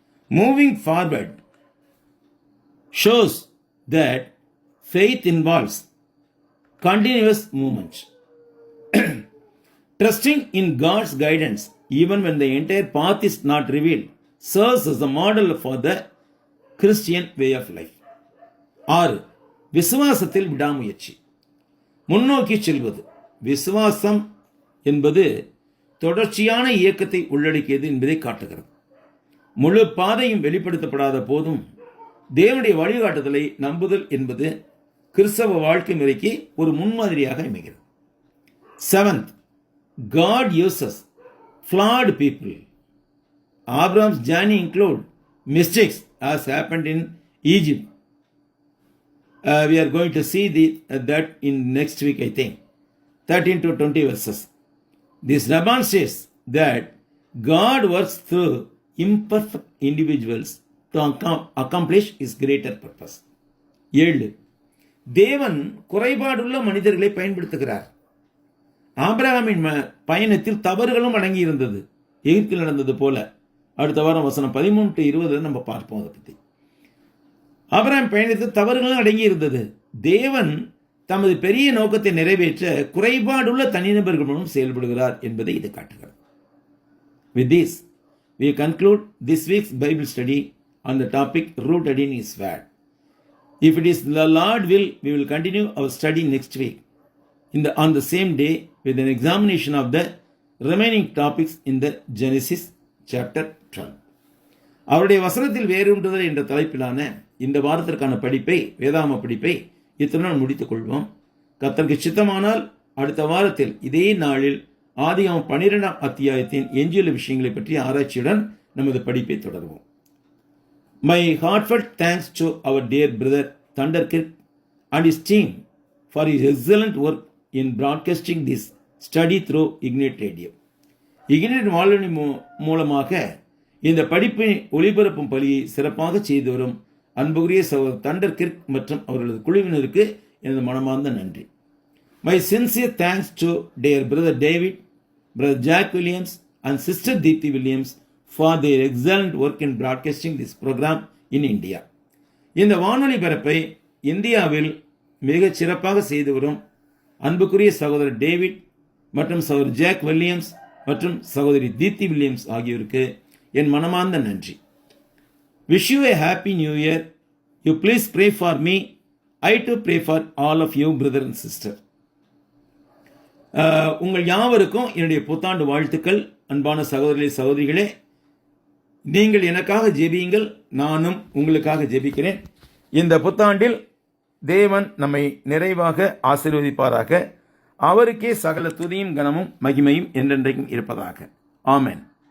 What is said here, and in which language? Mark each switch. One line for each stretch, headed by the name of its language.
English: Moving forward shows that faith involves continuous movement. Trusting in God's guidance even when the entire path is not revealed serves as a model for the Christian way of life.
Tamil: 6. விசுவாசத்தில் விடாமுயற்சி. முன்னோக்கி செல்வது. விசுவாசம் என்பது தொடர்ச்சியான இயக்கத்தை உள்ளடக்கியது என்பதை காட்டுகிறது. முழு பாதையும் வெளிப்படுத்தப்படாத போதும் தேவனுடைய வழிகாட்டுதலை நம்புதல் என்பது கிறிஸ்தவ வாழ்க்கை முறைக்கு ஒரு முன்மாதிரியாக அமைகிறது.
English: 7th, God uses flawed people. Abraham's journey include mistakes as happened in Egypt. We are going to see that in next week, I think. 13 to 20 verses. This demonstrates that God works through imperfect individuals to accomplish his greater purpose. 7.
Tamil: தேவன் குறைபாடுள்ள மனிதர்களை பயன்படுத்துகிறார். ஆபிரகாமின் பயணத்தில் தவறுகளும் அடங்கி இருந்தது, எகிப்தில் நடந்தது போல. அடுத்த வாரம் வசனம் 13 to 20 நம்ம பார்ப்போம். அதை பற்றி ஆபிரகாம் பயணத்தில் தவறுகளும் அடங்கி இருந்தது. தேவன் தமது பெரிய நோக்கத்தை நிறைவேற்ற குறைபாடுள்ள தனிநபர்கள் மூலம் செயல்படுகிறார் என்பதை இது காட்டுகிறது.
English: With this, we conclude this week's Bible study on the topic rooted in His Word. If it is the Lord will, we will continue our study next week on the same day with an examination of the remaining topics in the Genesis chapter 12.
Tamil: அவருடைய வசனத்தில் வேரூன்றுதல் என்ற தலைப்பிலான இந்த வாரத்திற்கான படிப்பை, வேதாகம படிப்பை இத்துடன் முடித்துக் கொள்வோம். கர்த்தருக்கு சித்தமானால் அடுத்த வாரத்தில் இதே நாளில் ஆதியாகமம் 12ஆம் அத்தியாயத்தின் எஞ்சியுள்ள விஷயங்களை பற்றிய ஆராய்ச்சியுடன் நமது படிப்பை தொடர்வோம்.
English: My heartfelt thanks to our dear brother Thunder Kirk and his team for his excellent work in broadcasting this study through Ignite Radio.
Tamil: Ignite வானொலி மூலமாக இந்த படிப்பை ஒளிபரப்பும் பணியை சிறப்பாக செய்து வரும் அன்புக்குரிய சகோதரர் தண்டர் கிர்க் மற்றும் அவர்களது குழுவினருக்கு எனது மனமார்ந்த நன்றி.
English: My sincere thanks to dear brother David, brother Jack Williams and sister Deepthi Williams for their excellent work in broadcasting this program in India.
Tamil: இந்த வானொலி பரப்பை இந்தியாவில் மிகச் சிறப்பாக செய்து வரும் அன்புக்குரிய சகோதரர் டேவிட் மற்றும் சகோதரர் ஜாக் வில்லியம்ஸ் மற்றும் சகோதரி தீப்தி வில்லியம்ஸ் ஆகியோருக்கு என் மனமார்ந்த நன்றி.
English: Wish you a happy new year. You please pray for me. I too pray for all of you, brother and sister.
Tamil: உங்கள் யாவருக்கும் என்னுடைய புத்தாண்டு வாழ்த்துக்கள். அன்பான சகோதரர்களே, சகோதரிகளே, நீங்கள் எனக்காக ஜெபியுங்கள், நானும் உங்களுக்காக ஜெபிக்கிறேன். இந்த புத்தாண்டில் தேவன் நம்மை நிறைவாக ஆசீர்வதிப்பாராக. அவருக்கே சகல துதியும் கனமும் மகிமையும் என்றென்றைக்கும் இருப்பதாக. ஆமென்.